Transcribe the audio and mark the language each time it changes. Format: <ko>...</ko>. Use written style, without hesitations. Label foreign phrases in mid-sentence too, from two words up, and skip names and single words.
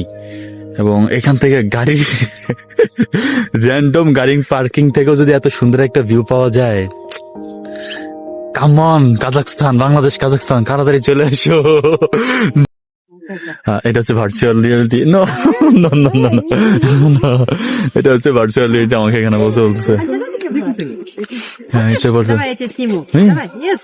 <bn>এবং এখান থেকে গাড়ি র্যান্ডম গাড়ি পার্কিং থেকেও যদি এত সুন্দর একটা ভিউ পাওয়া যায়, কামন কাজাকস্তান, বাংলাদেশ কাজাকস্তান, তাড়াতাড়ি চলে এসো। এটা হচ্ছে</bn> <en>virtual reality.</en> <bn>নো, এটা হচ্ছে</bn> <en>virtual reality,</en> <bn>আমাকে এখানে বলছে। হ্যাঁ, এটা বলছে।</bn> <ru>Давай я тебя сниму. Давай,</ru> <en>yes.</en>